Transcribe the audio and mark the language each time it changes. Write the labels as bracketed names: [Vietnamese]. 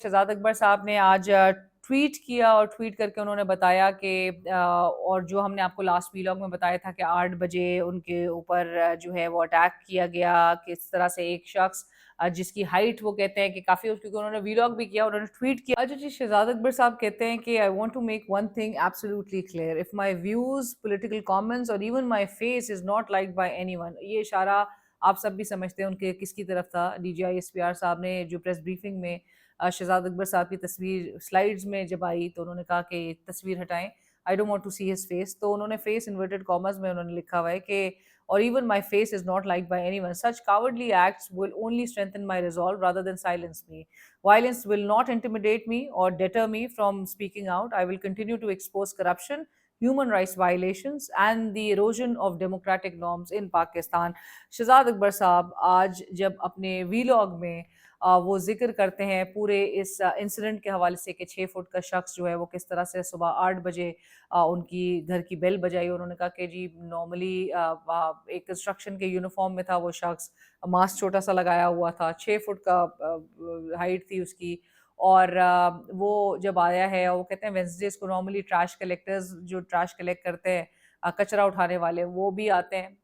[Urdu] شہزاد اکبر صاحب نے آج ٹویٹ کیا اور ٹویٹ کر کے انہوں نے بتایا کہ اور جو ہم نے آپ کو لاسٹ ویلاگ میں بتایا تھا کہ 8 بجے ان کے اوپر جو ہے وہ اٹیک کیا گیا, کس طرح سے ایک شخص جس کی ہائٹ وہ کہتے ہیں کہ کافی, کیونکہ انہوں نے ویلاگ بھی کیا, انہوں نے ٹویٹ کیا. جی شہزاد اکبر صاحب کہتے ہیں کہ [English] I want to make one thing absolutely clear. If my views, political comments or even my face is not liked by anyone, [Urdu] یہ اشارہ آپ سب بھی سمجھتے ہیں ان کے کس کی طرف تھا. DGI SPR صاحب نے جو پریس بریفنگ میں شہزاد اکبر صاحب کی تصویر سلائیڈز میں جب آئی تو انہوں نے کہا کہ یہ تصویر ہٹائیں, [English] I don't want to see his face. [Urdu] تو انہوں نے فیس انورٹڈ کامرز میں انہوں نے لکھا ہوا ہے کہ [English] or even my face is not liked by anyone. Such cowardly acts will only strengthen my resolve rather than silence me. Violence will not intimidate me or deter me from speaking out. I will continue to expose corruption, human rights violations and the erosion of democratic norms in Pakistan. [Urdu] Shahzad اکبر صاحب آج جب اپنے vlog میں وہ ذکر کرتے ہیں پورے اس انسیڈنٹ کے حوالے سے کہ 6 فٹ کا شخص جو ہے وہ کس طرح سے صبح 8 بجے ان کی گھر کی بیل بجائی. انہوں نے کہا کہ جی نارملی ایک کنسٹرکشن کے یونیفارم میں تھا وہ شخص, ماسک چھوٹا سا لگایا ہوا تھا, 6 فٹ کا ہائٹ تھی اس کی, اور وہ جب آیا ہے وہ کہتے ہیں وینسڈیز کو نارملی ٹریش کلیکٹرز جو ٹریش کلیکٹ کرتے ہیں کچرا اٹھانے والے وہ بھی آتے ہیں.